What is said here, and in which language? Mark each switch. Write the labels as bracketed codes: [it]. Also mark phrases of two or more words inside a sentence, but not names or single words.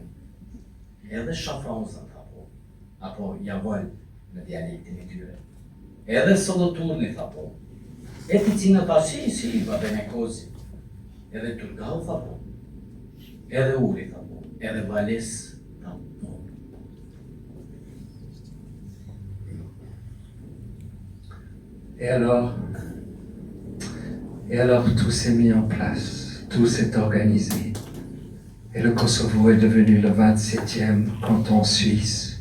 [sq] Edhe Schaffhausen tha po, apo Jawohl në dialektin E tyre. Edhe Soloturni tha po. E Ticina tha si, [it] va bene così. [sq] Edhe Turgau tha po. Edhe Uri tha po. Edhe Valais tha po. [fr] Et alors tout s'est mis en place, tout s'est organisé. Et le Kosovo est devenu le 27e canton suisse.